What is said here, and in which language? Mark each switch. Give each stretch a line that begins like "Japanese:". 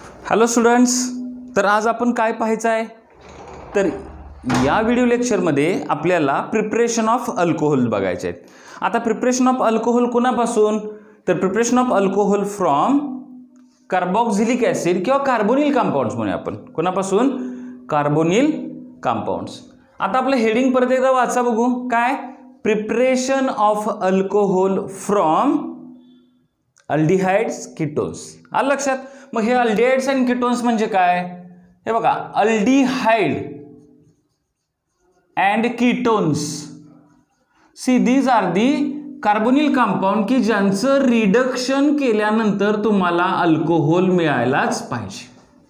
Marathi: Hello students, तर आज आपण काय पाहायचं आहे तर या व्हिडिओ लेक्चरमध्ये आपल्याला प्रिपरेशन ऑफ अल्कोहोल बघायचे आहेत. आता
English: preparation of alcohol कोणापासून तर preparation of alcohol from carboxylic acid
Marathi: किंवा कार्बोनिल कंपाऊंड्स म्हणूया आपण. कोणापासून? Carbonyl compounds. आता आपलं हेडिंग परत एकदा वाचा बघू. काय?
English: Preparation of alcohol from aldehydes ketones.
Marathi: आलं लक्षात? मग हे अल्डिहाइड्स अँड कीटोन्स म्हणजे काय? हे बघा, aldehyde and ketones,
English: see these are the carbonyl compound
Marathi: की ज्यांचं रिडक्शन केल्यानंतर तुम्हाला अल्कोहोल मिळायलाच पाहिजे.